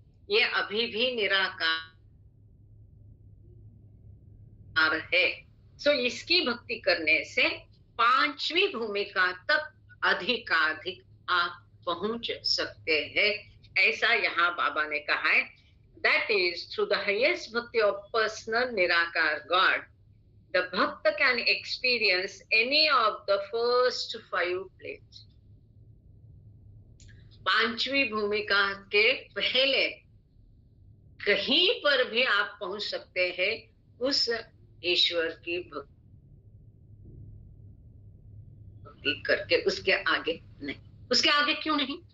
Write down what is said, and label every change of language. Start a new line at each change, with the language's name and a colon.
Hindi: ये अभी भी निराकार है। सो इसकी भक्ति करने से 5वीं भूमिका तक अधिकाधिक आप पहुंच सकते हैं, ऐसा यहाँ बाबा ने कहा है।
English: That is, through the highest bhakti of personal nirakar God, the bhakta can experience any of the first 5 planes.
Hindi: 5वीं भूमिका के पहले कहीं पर भी आप पहुंच सकते हैं उस ईश्वर की भक्ति करके, उसके आगे नहीं। उसके आगे क्यों नहीं?